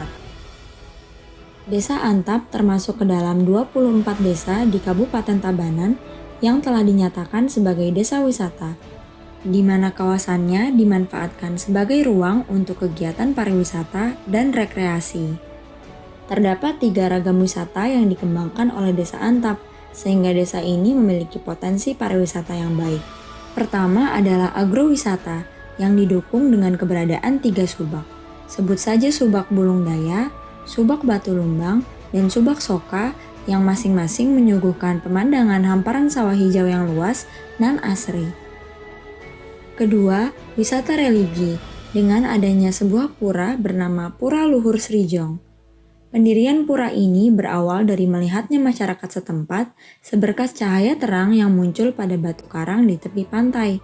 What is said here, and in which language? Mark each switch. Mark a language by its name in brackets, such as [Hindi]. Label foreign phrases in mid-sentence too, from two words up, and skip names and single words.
[Indonesian] Desa Antap termasuk ke dalam 24 desa di Kabupaten Tabanan yang telah dinyatakan sebagai desa wisata, di mana kawasannya dimanfaatkan sebagai ruang untuk kegiatan pariwisata dan rekreasi. Terdapat 3 ragam wisata yang dikembangkan oleh Desa Antap, sehingga desa ini memiliki potensi pariwisata yang baik. Pertama adalah agrowisata, yang didukung dengan keberadaan 3 subak. Sebut saja Subak Bulung Daya, Subak Batu Lumbang, dan Subak Soka yang masing-masing menyuguhkan pemandangan hamparan sawah hijau yang luas dan asri. Kedua, wisata religi, dengan adanya sebuah pura bernama Pura Luhur Srijong. Pendirian pura ini berawal dari melihatnya masyarakat setempat seberkas cahaya terang yang muncul pada batu karang di tepi pantai.